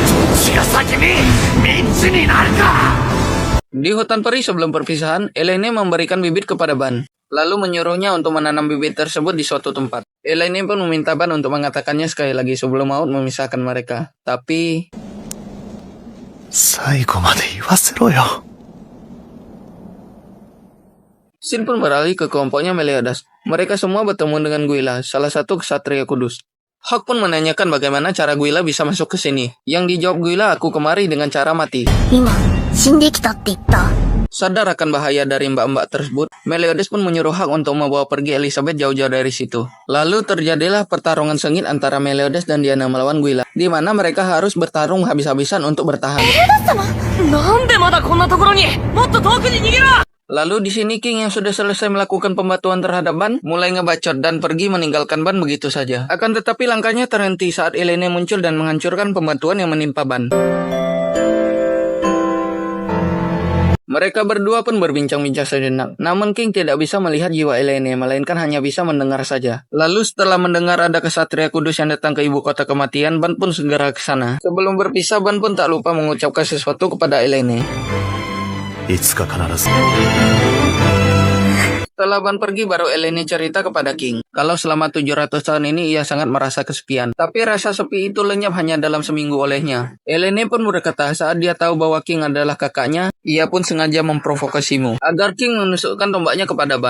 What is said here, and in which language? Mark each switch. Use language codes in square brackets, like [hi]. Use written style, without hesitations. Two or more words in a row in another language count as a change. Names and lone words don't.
[id] Di hutan peri sebelum perpisahan, Elaine memberikan bibit kepada Ban, lalu menyuruhnya untuk menanam bibit tersebut di suatu tempat. Elaine pun meminta Ban untuk mengatakannya sekali lagi sebelum maut memisahkan mereka. Tapi [ja] 最後まで言わせろよ。 [id] Scene pun beralih ke kelompoknya Meliodas. Mereka semua bertemu dengan Guila, salah satu ksatria kudus. Hawk pun menanyakan bagaimana cara Guila bisa masuk ke sini. Yang dijawab Guila, aku kemari dengan cara mati. [ja] 今、死んできたって言った。 [id] Sadar akan bahaya dari mbak-mbak tersebut, Meliodas pun menyuruh Hawk untuk membawa pergi Elizabeth jauh-jauh dari situ. Lalu terjadilah pertarungan sengit antara Meliodas dan Diana melawan Guila, di mana mereka harus bertarung habis-habisan untuk bertahan. [ja] なんでまだこんなところにもっと遠くに逃げろ [id] Lalu di sini King yang sudah selesai melakukan pembatuan terhadap Ban, mulai ngebacot dan pergi meninggalkan Ban begitu saja. Akan tetapi langkahnya terhenti saat Elaine muncul dan menghancurkan pembatuan yang menimpa Ban. Mereka berdua pun berbincang-bincang sejenak. Namun King tidak bisa melihat jiwa Elaine, melainkan hanya bisa mendengar saja. Lalu setelah mendengar ada kesatria kudus yang datang ke ibu kota kematian, Ban pun segera ke sana. Sebelum berpisah, Ban pun tak lupa mengucapkan sesuatu kepada Elaine. [ja] いつか必ず。 [id] Setelah Ban pergi, baru Elaine cerita kepada King kalau selama 700 tahun ini ia sangat merasa kesepian. Tapi rasa sepi itu lenyap hanya dalam seminggu olehnya. Elaine pun berkata saat dia tahu bahwa King adalah kakaknya, ia pun sengaja memprovokasimu agar King menusukkan tombaknya kepada Ban.